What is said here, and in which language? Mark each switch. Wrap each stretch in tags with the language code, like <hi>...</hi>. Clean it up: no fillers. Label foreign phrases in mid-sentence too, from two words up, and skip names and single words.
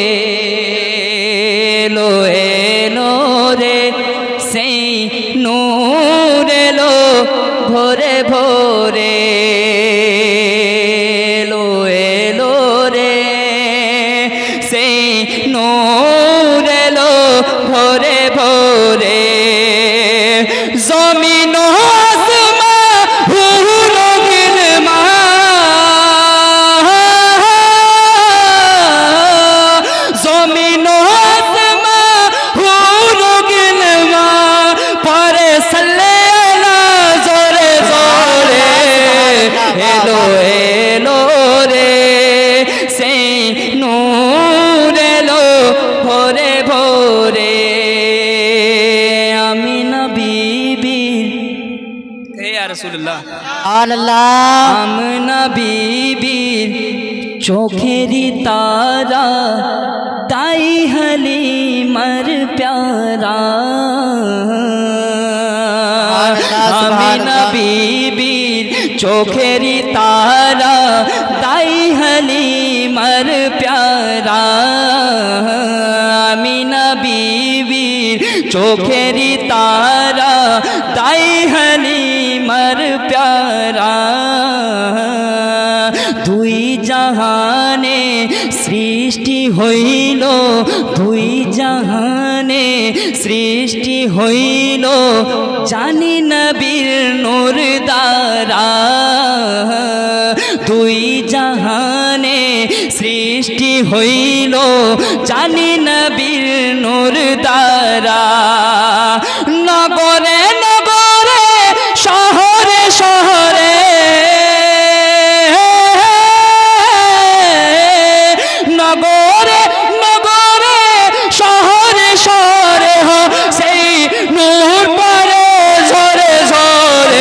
<bn>এলো এলো রে সেই নূর এলো ভোরে ভোরে। এলো এলো রে সেই নূর এলো ভোরে ভোরে। জমিন আসমান হুরো গিলমা জমিন আসমান হুরো গিলমা পড়ে সাল্লে আলা জোরে জোরে। এলো এলো রে সেই নূর এলো ভোরে ভোরে। আমিনা বিবি</bn> <ar>يا رسول الله. سبحان الله.</ar> <bn>আমনা বিবি চোখেরই তারা তাই হালিমার পেয়ারা। আমিনা বিবি চোখেরই তারা তাই হালিমার পেয়ারা। আমিনা বিবি চোখেরই তারা তাই হালিমার পেয়ারা। দুই জাহানে সৃষ্টি হইল, দুই জাহানে সৃষ্টি হইল জানি নবীর নূর দ্বারা। দুই জাহানে সৃষ্টি হইল জানি নবীর নূর দ্বারা। নগরে নগরে শহরে শহরে নগরে নগরে শহরে শহরে হো সেই নূর পরে ঝরে ঝরে।</bn>